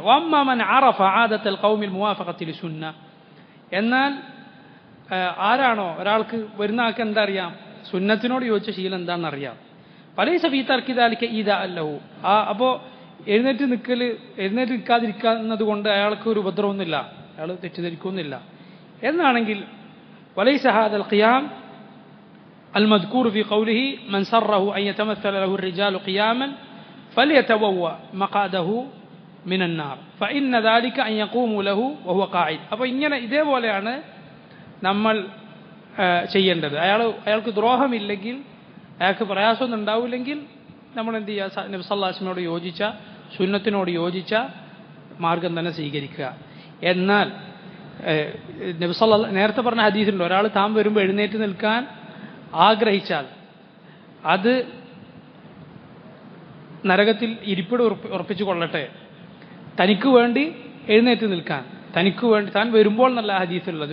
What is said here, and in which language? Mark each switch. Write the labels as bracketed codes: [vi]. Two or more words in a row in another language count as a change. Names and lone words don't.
[ar] وأما من عرف عادة القوم موافقة للسنة, [ml] എന്നാൽ ആരാണോ, ഒരാൾക്ക് വരുന്ന ആൾക്ക് എന്താ അറിയാം, സുന്നത്തിനോട് യോജിച്ച ശീലം എന്താണെന്ന് അറിയാം. [ar] فليس في ترك ذلك إيذاء له, [ml] അപ്പോൾ എഴുന്നേറ്റ് നിൽക്കാതിരിക്കുന്നത് കൊണ്ട് അയാൾക്ക് ഒരു ഉപദ്രവമൊന്നുമില്ല, അയാൾ തെറ്റിദ്ധരിക്കുന്നില്ല എന്നാണെങ്കിൽ [ar] وليس هذا القيام المذكور في قوله من سره أن يتمثل له الرجال قياما فليتبوأ مقعده من النار فإن ذلك أن يقوموا له وهو قاعد. [ml] അപ്പോൾ ഇങ്ങനെ ഇതേപോലെയാണ് നമ്മൾ ചെയ്യേണ്ടത്. അയാൾക്ക് ദ്രോഹമില്ലെങ്കിൽ, അയാൾക്ക് പ്രയാസമൊന്നും ഉണ്ടാവില്ലെങ്കിൽ നമ്മൾ എന്ത് ചെയ്യുക, നബി [ar] صلى الله عليه وسلم [ml] യോജിച്ച, സുന്നത്തിനോട് യോജിച്ച മാർഗം തന്നെ സ്വീകരിക്കുക. എന്നാൽ നബി സല്ലല്ലാഹു നേരത്തെ പറഞ്ഞ ഹദീസിലുണ്ട്, ഒരാൾ താൻ വരുമ്പോൾ എഴുന്നേറ്റ് നിൽക്കാൻ ആഗ്രഹിച്ചാൽ അത് നരകത്തിൽ ഇരിപ്പിടം ഉറപ്പിച്ചു കൊള്ളട്ടെ, തനിക്ക് വേണ്ടി എഴുന്നേറ്റ് നിൽക്കാൻ, തനിക്ക് വേണ്ടി താൻ വരുമ്പോൾ നല്ല ഹദീസിലുള്ളത്.